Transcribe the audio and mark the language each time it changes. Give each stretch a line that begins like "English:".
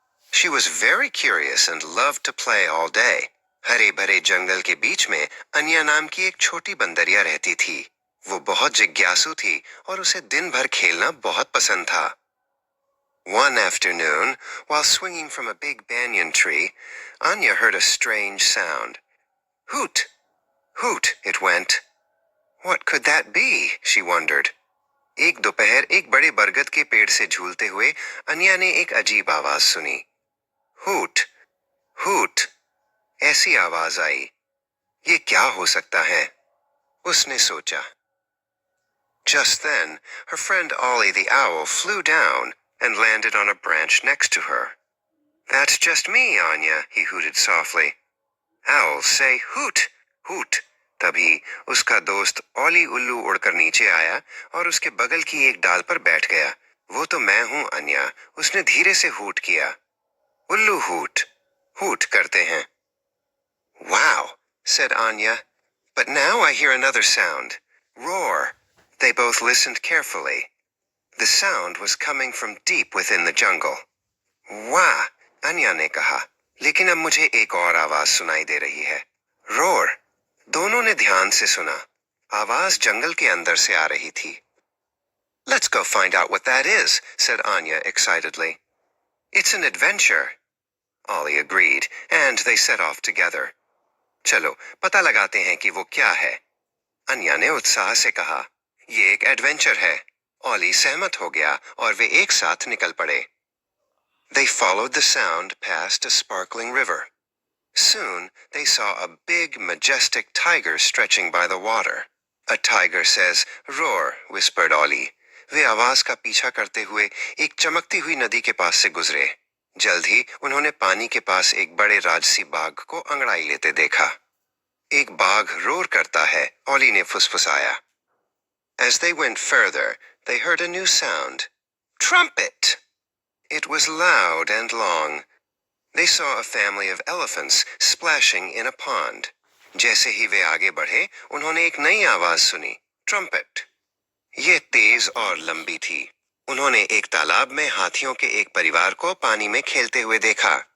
English: She was very curious and loved to play all day.
Hindi: हरे भरे जंगल के बीच में अन्या नाम की एक छोटी बंदरिया रहती थी. वो बहुत जिज्ञासु थी और उसे दिन भर खेलना बहुत पसंद था.
English: One afternoon, while swinging from a big banyan tree, Anya heard a strange sound. Hoot! Hoot! It went. What could that be? She wondered.
Hindi: एक दोपहर एक बड़े बरगद के पेड़ से झूलते हुए अन्या ने एक अजीब आवाज सुनी. हूट, हूट, ऐसी आवाज आई. ये क्या हो सकता है? उसने सोचा.
English: Just then, her friend Ollie the owl flew down and landed on a branch next to her. That's just me, Anya, he hooted softly. Owls say hoot, hoot.
Hindi: तभी उसका दोस्त ओली उल्लू उड़कर नीचे आया और उसके बगल की एक डाल पर बैठ गया. वो तो मैं हूं अन्या, उसने धीरे से हूट किया. उल्लू हूट, हूट करते हैं.
English: Wow, said Anya, but now I hear another sound. Roar. They both listened carefully. The sound was coming from deep within the jungle.
Hindi: वाह, अन्या ने कहा, लेकिन अब मुझे एक और आवाज सुनाई दे रही है. Roar. दोनों ने ध्यान से सुना. आवाज जंगल के अंदर से आ रही थी.
English: Let's go find out what that is, said Anya excitedly. It's an adventure. Ollie agreed, and they set off together.
Hindi: चलो, पता लगाते हैं कि वो क्या है. अन्या ने उत्साह से कहा, ये एक एडवेंचर है. Ollie सहमत हो गया और वे एक साथ निकल पड़े.
English: They followed the sound past a sparkling river. Soon, they saw a big, majestic tiger stretching by the water. A tiger says, roar, whispered Ollie.
Hindi: वे आवाज का पीछा करते हुए एक चमकती हुई नदी के पास से गुजरे. जल्द ही उन्होंने पानी के पास एक बड़े राजसी बाघ को अंगड़ाई लेते देखा. एक बाघ रोर करता है, Ollie ने फुसफुसाया.
English: As they went further, they heard a new sound. Trumpet! It was loud and long. They saw a family of elephants splashing in a pond.
Hindi: जैसे ही वे आगे बढ़े, उन्होंने एक नई आवाज सुनी. Trumpet. ये तेज और लंबी थी. उन्होंने एक तालाब में हाथियों के एक परिवार को पानी में खेलते हुए देखा.